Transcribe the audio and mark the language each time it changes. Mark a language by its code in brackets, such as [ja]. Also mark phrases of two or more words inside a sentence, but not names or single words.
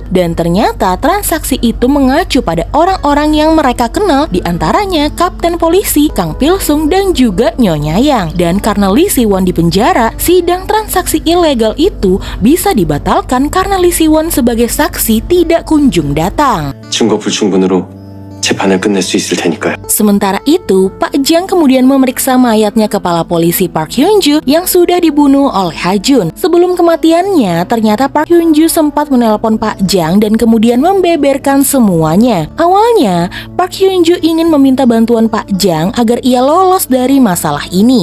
[id] Dan ternyata transaksi itu mengacu pada orang-orang yang mereka kenal, diantaranya Kapten Polisi, Kang Pil-sung dan juga Nyonya Yang. Dan karena Lee Si-wan dipenjara, sidang transaksi ilegal itu bisa dibatalkan karena Lee Si-wan sebagai saksi tidak kunjung datang. [ko] 증거 불충분으로 재판을 끝낼 수 있을 테니까요. [id] Sementara itu, Pak Jang kemudian memeriksa mayatnya kepala polisi Park Hyun-ju yang sudah dibunuh oleh Ha-jun. Sebelum kematiannya, ternyata Park Hyun-ju sempat menelpon Pak Jang dan kemudian membeberkan semuanya. Awalnya, Park Hyun-ju ingin meminta bantuan Pak Jang agar ia lolos dari masalah ini.